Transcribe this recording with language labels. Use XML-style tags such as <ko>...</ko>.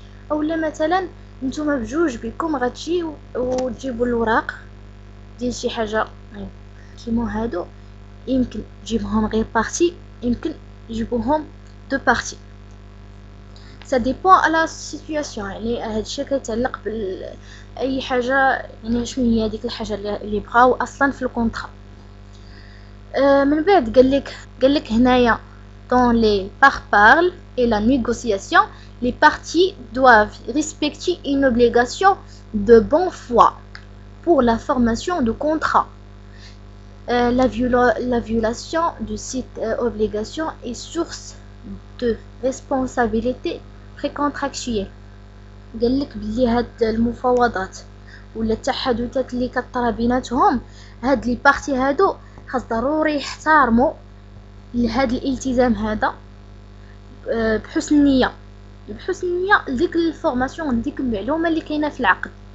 <ar>اولا مثلا نتوما بجوج بكم غتجيو وتجيبوا الوراق ديال شي حاجه كيما هادو، يمكن تجيبهم غير بارتي، يمكن تجيبوهم دو بارتي،</ar> <fr>ça dépend</fr> <ar>على السيتوياسيون. يعني هادشي كيتعلق اي حاجه، يعني شنو هي ديك الحاجه اللي بغاو اصلا في الكونطرا. من بعد قالك هنايا</ar> <fr>dans les parparles et la négociation, les parties doivent respecter une obligation de bonne foi pour la formation de contrat. La violation de cette obligation est source de responsabilité précontractuelle.</fr> <ar>قالك بلي هاد المفاوضات ولا التحدثات اللي كطرا بيناتهم، هاد لي بارتي هادو خاص ضروري يحترموا لهاد الالتزام هذا بحسن النيه، لديك الفورماسيون، ديك المعلومه اللي كاينه في العقد.</ar>